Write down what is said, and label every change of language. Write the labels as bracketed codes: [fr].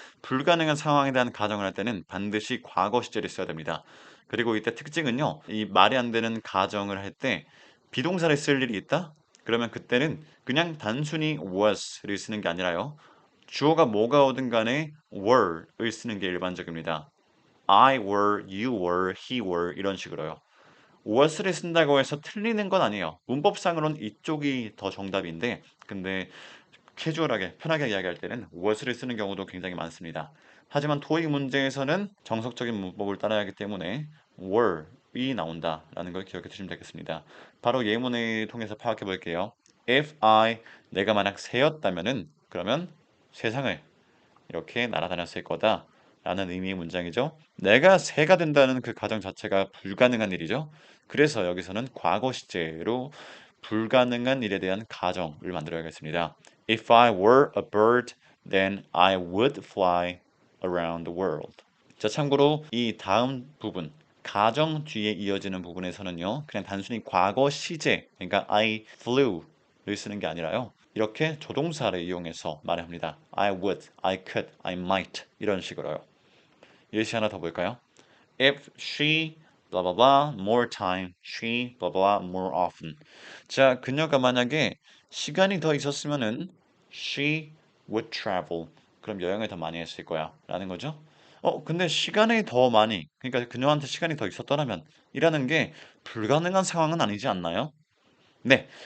[ko] 불가능한 상황에 대한 가정을 할 때는 반드시 과거 시제를 써야 됩니다. 그리고 이때 특징은요. 이 말이 안 되는 가정을 할 때 비동사를 쓸 일이 있다? 그러면 그때는 그냥 단순히 was를 쓰는 게 아니라요. 주어가 뭐가 오든 간에 were을 쓰는 게 일반적입니다. [en] I were, you were, he were 이런 식으로요. [ko] was를 쓴다고 해서 틀리는 건 아니에요. 문법상으로는 이쪽이 더 정답인데 근데 캐주얼하게 편하게 이야기할 때는 was를 쓰는 경우도 굉장히 많습니다. 하지만 토익 문제에서는 정석적인 문법을 따라야 하기 때문에 were이 나온다라는 걸 기억해 두시면 되겠습니다. 바로 예문을 통해서 파악해 볼게요. [en] If I [ko] 내가 만약 새였다면은 그러면 세상을 이렇게 날아다녔을 거다 라는 의미의 문장이죠. 내가 새가 된다는 그 가정 자체가 불가능한 일이죠. 그래서 여기서는 과거 시제로 불가능한 일에 대한 가정을 만들어야겠습니다. [en] If I were a bird, then I would fly around the world. [ko] 자, 참고로 이 다음 부분, 가정 뒤에 이어지는 부분에서는요, 그냥 단순히 과거 시제, 그러니까 I flew를 쓰는 게 아니라요, 이렇게 조동사를 이용해서 말을 합니다. [en] I would, I could, I might 이런 식으로요. [ko] 예시 하나 더 볼까요? [en] If she blah blah blah more time, she blah blah more often. [ko] 자, 그녀가 만약에 시간이 더 있었으면은 [en] she would travel. [ko] 그럼 여행을 더 많이 했을 거야. 라는 거죠. 근데 시간이 더 많이, 그러니까 그녀한테 시간이 더 있었더라면 이라는 게 불가능한 상황은 아니지 않나요? 네.